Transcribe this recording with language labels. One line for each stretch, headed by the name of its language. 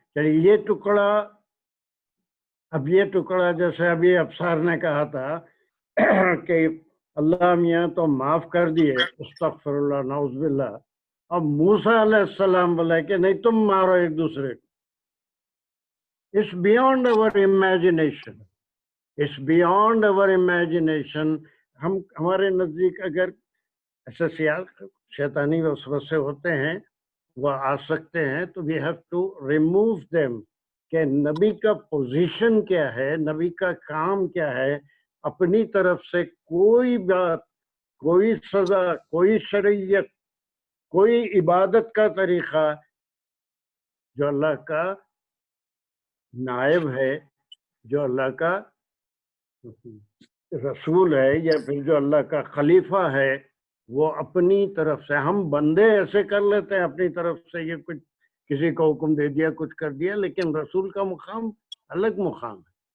Urdu: چلیے یہ ٹکڑا، اب یہ ٹکڑا جیسے ابھی افسر نے کہا تھا کہ اللہ میاں تو معاف کر دیے، استغفر اللہ نعوذ باللہ. اب موسیٰ علیہ السلام بولے کہ نہیں تم مارو ایک دوسرے کو.
English: It's beyond our imagination. It's beyond our imagination.
Urdu: ہمارے نزدیک اگر ایسے شیطانی وسوسے ہوتے ہیں وہ آ سکتے ہیں تو
English: we have to remove them
Urdu: کہ نبی کا پوزیشن کیا ہے, نبی کا کام کیا ہے. اپنی طرف سے کوئی بات, کوئی سزا, کوئی شریعت, کوئی عبادت کا طریقہ جو اللہ کا نائب ہے, جو اللہ کا رسول ہے, یا پھر جو اللہ کا خلیفہ ہے, وہ اپنی طرف سے, ہم بندے ایسے کر لیتے ہیں اپنی طرف سے, یہ کچھ کسی کو حکم دے دیا, کچھ کر دیا, لیکن رسول کا مقام الگ مقام ہے.